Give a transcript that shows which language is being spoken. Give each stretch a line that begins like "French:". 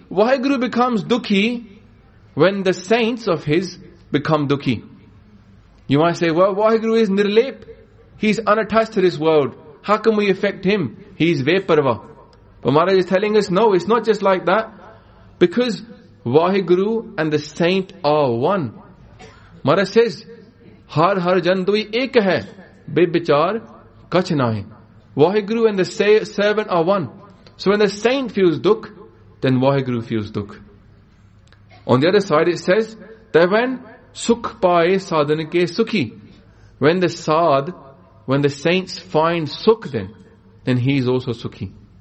English: Vaheguru becomes dukhi when the saints of his become dukhi. You might say, well, Vaheguru is nirlep. He is unattached to this world. How can we affect him? He is vaparva. But Maharaj is telling us, no, it's not just like that. Because Vaheguru and the saint are one. Maharaj says,
Punjabi: ਹਰ ਹਰ ਜਨ ਦੁਇ ਏਕ ਹੈ, ਬੇਬਿਚਾਰ ਕਛ ਨਾਹੀ.
English: Vaheguru and the servant are one. So when the saint feels ਦੁੱਖ, then Vaheguru feels ਦੁੱਖ. On the other side it says, that when
Punjabi: sukh paaye sadhan ke sukhi,
English: when the sad, when the saints find sukh then he is also sukhi.